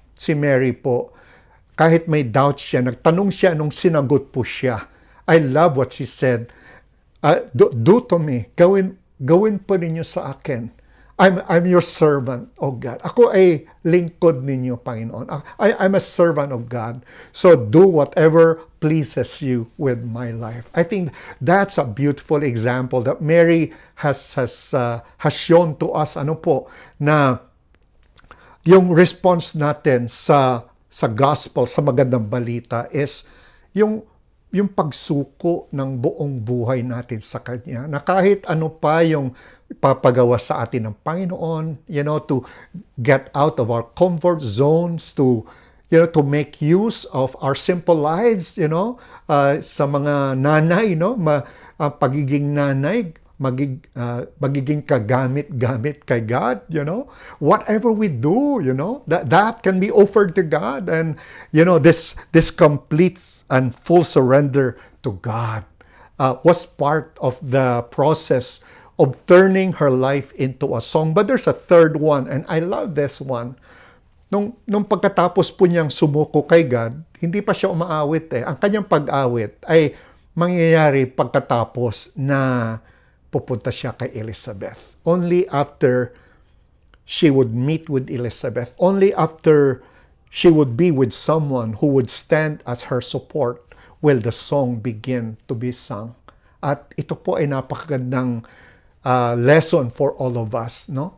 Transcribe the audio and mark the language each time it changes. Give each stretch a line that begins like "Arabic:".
Filipino: Si Mary po, kahit may doubt siya, nagtanong siya nung sinagot po siya.
English: I love what she said. Do to me.
Filipino: Gawin po ninyo sa akin.
English: I'm your servant, oh God.
Filipino: Ako ay lingkod ninyo, Panginoon.
English: I'm a servant of God. So do whatever pleases you with my life. I think that's a beautiful example that Mary has shown to us,
Filipino: na yung response natin sa gospel, sa magandang balita is yung pagsuko ng buong buhay natin sa Kanya. Na kahit ano pa yung papagawa sa atin ng Panginoon,
English: to get out of our comfort zones, to make use of our simple lives,
Filipino: sa mga nanay, pagiging nanay, magiging kagamit-gamit kay
English: God, whatever we do, that can be offered to God, and this complete and full surrender to God was part of the process of turning her life into a song. But there's a third one, and I love this one.
Filipino: Nung pagkatapos po niyang sumuko kay God, hindi pa siya umaawit eh. Ang kanyang pag-awit ay mangyayari pagkatapos na pupunta siya kay Elizabeth.
English: Only after she would meet with Elizabeth, only after she would be with someone who would stand as her support, will the song begin to be sung.
Filipino: At ito po ay napakagandang lesson
English: for all of us,
Filipino: no?